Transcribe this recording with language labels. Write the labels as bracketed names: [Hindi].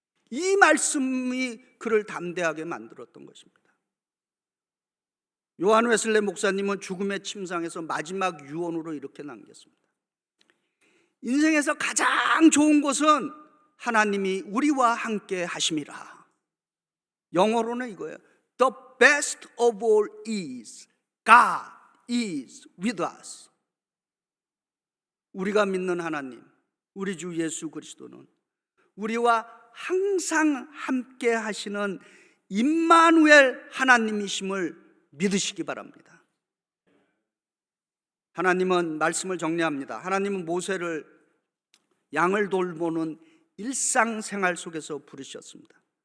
[Korean] 이 말씀이 그를 담대하게 만들었던 것입니다. 요한 웨슬레 목사님은 죽음의 침상에서 마지막 유언으로 이렇게 남겼습니다. 인생에서 가장 좋은 것은 하나님이 우리와 함께 하심이라. 영어로는 이거예요. [English] The best of all is God is with us. [Korean] 우리가 믿는 하나님, 우리 주 예수 그리스도는 우리와 항상 함께 하시는 임마누엘 하나님이심을 믿으시기 바랍니다. 하나님은 말씀을 정리합니다. 하나님은 모세를 양을 돌보는 일상생활 속에서 부르셨습니다.